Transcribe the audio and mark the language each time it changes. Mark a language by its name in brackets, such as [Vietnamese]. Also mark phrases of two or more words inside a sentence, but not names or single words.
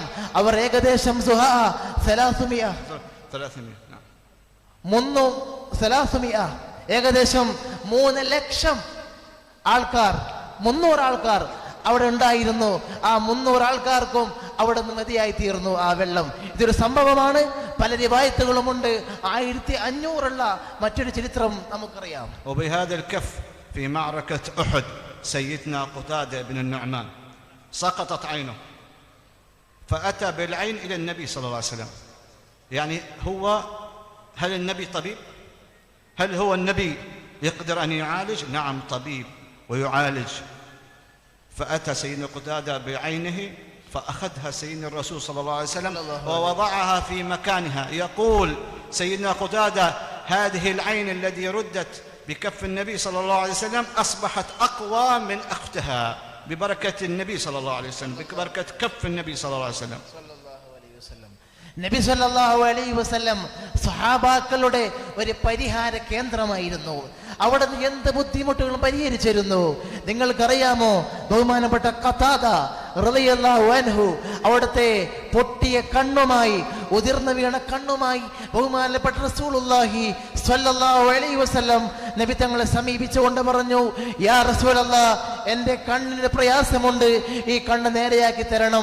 [Malayalam] അവർ ഏകദേശം 300 ഏകദേശം 3 ലക്ഷം ആൾക്കാർ, 300 ആൾക്കാർ അവിടെ ഉണ്ടായിരുന്നു. ആ 300 ആൾക്കാർക്കും അവിടെ നിന്ന് മതിയായി തീർന്നു ആ വെള്ളം. ഇതൊരു സംഭവമാണ്, പല റിവായത്തുകളുമുണ്ട്. 1500 മറ്റൊരു ചരിത്രം നമുക്കറിയാം. [Arabic] وبهذا الكف في معركة أحد سيدنا قتادة بن النعمان سقطت عينه، فأتى بالعين إلى النبي صلى الله عليه وسلم. يعني هل النبي طبيب؟ هل هو النبي يقدر أن يعالج؟ نعم طبيب ويعالج. فأتى سيدنا قتادة بعينه فأخذها سيدنا الرسول صلى الله عليه وسلم ووضعها في مكانها. يقول سيدنا قتادة هذه العين التي ردت بكف النبي صلى الله عليه وسلم أصبحت أقوى من أختها ببركة النبي صلى الله عليه وسلم، ببركة كف النبي صلى الله عليه وسلم. [Malayalam] നബി [Arabic] صلى الله عليه وسلم [Malayalam] സ്വഹാബാക്കളുടെ ഒരു പരിഹാര കേന്ദ്രമായിരുന്നു. അവിടെ നിന്ന് എന്ത് ബുദ്ധിമുട്ടുകളും പരിഹരിച്ചിരുന്നു. നിങ്ങൾക്കറിയാമോ, ബഹുമാനപ്പെട്ട ഖതാദ [Arabic] رضي الله عنه [Malayalam] അവിടുത്തെ പൊട്ടിയ കണ്ണുമായി, ഉതിർന്നു വീണ കണ്ണുമായി ബഹുമാനപ്പെട്ട [Arabic] رسول الله صلى الله عليه وسلم [Malayalam] നബി തങ്ങളെ സമീപിച്ചുകൊണ്ട് പറഞ്ഞു, [Arabic] يا رسول الله, [Malayalam] എൻ്റെ കണ്ണിന് പ്രയാസമുണ്ട്, ഈ കണ്ണ് നേരെയാക്കി തരണം.